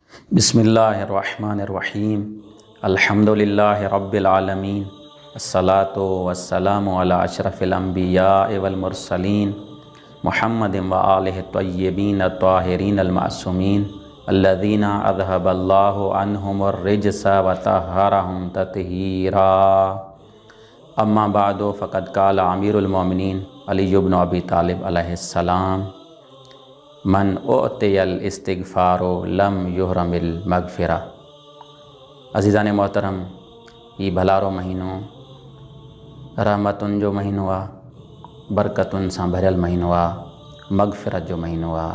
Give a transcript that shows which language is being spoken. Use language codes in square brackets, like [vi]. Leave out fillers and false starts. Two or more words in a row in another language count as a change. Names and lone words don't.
[ar] بسم الله الرحمن الرحيم الحمد لله رب العالمين الصلاة والسلام على أشرف الأنبياء والمرسلين محمد وآله الطيبين الطاهرين المعصومين الذين أذهب الله عنهم الرجس وطهرهم تطهيرا. أما بعد فقد قال أمير المؤمنين علي بن أبي طالب عليه السلام من أوتي الاستغفار لم يحرم المغفرة. [sd] अज़ीज़ान मोहतरम, ये भलारो महीनो रहमतुन जो महीनो आ, बरकतुन सां भरियल महीनो आ, मग़फ़िरत जो महीनो आ।